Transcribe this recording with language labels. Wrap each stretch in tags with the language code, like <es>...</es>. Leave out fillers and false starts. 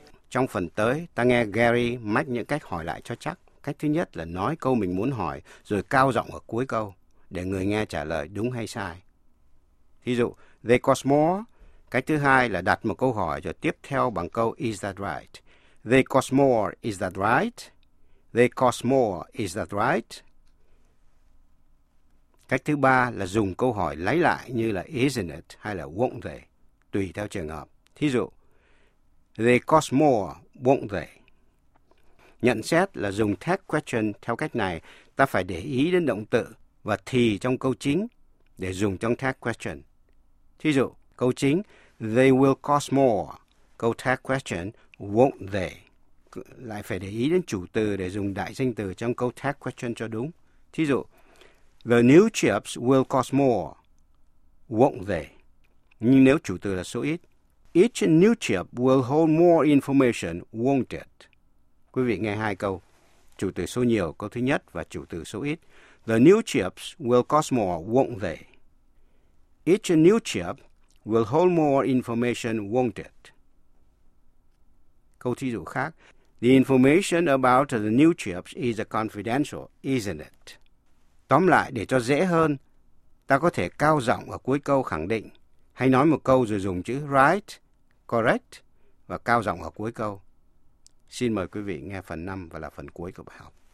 <vi>Trong phần tới, ta nghe Gary mách những cách hỏi lại cho chắc. Cách thứ nhất là nói câu mình muốn hỏi, rồi cao giọng ở cuối câu, để người nghe trả lời đúng hay sai. Ví dụ,</vi> <en>they cost more.</en> <vi>Cách thứ hai là đặt một câu hỏi, rồi tiếp theo bằng câu</vi> <en>is that right. They cost more, is that right? They cost more, is that right?</en> <vi>Cách thứ ba là dùng câu hỏi lấy lại như là</vi> <en>isn't it</en> <vi>hay là</vi> <en>won't they,</en> <vi>tùy theo trường hợp. Thí dụ,</vi> <en>they cost more, won't they?</en> <vi>Nhận xét là dùng test question theo cách này, ta phải để ý đến động từ và thì trong câu chính để dùng trong test question. Thí dụ, câu chính,</vi> <en>they will cost more.</en> <vi>Câu test question,</vi> <en>won't they?</en> <vi>Lại phải để ý đến chủ từ để dùng đại danh từ trong câu test question cho đúng. Thí dụ,</vi> <en>the new chips will cost more, won't they?</en> <vi>Nhưng nếu chủ từ là số ít,</vi> <en>each new chip will hold more information, won't it?</en> <vi>Quý vị nghe hai câu, chủ từ số nhiều câu thứ nhất và chủ từ số ít.</vi> <en>The new chips will cost more, won't they? Each new chip will hold more information, won't it?</en> <vi>Câu thí dụ khác,</vi> <en>the information about the new chips is confidential, isn't it?</en> <vi>Tóm lại, để cho dễ hơn, ta có thể cao giọng ở cuối câu khẳng định, hay nói một câu rồi dùng chữ right, correct, và cao giọng ở cuối câu. Xin mời quý vị nghe phần 5 và là phần cuối của bài học.</vi>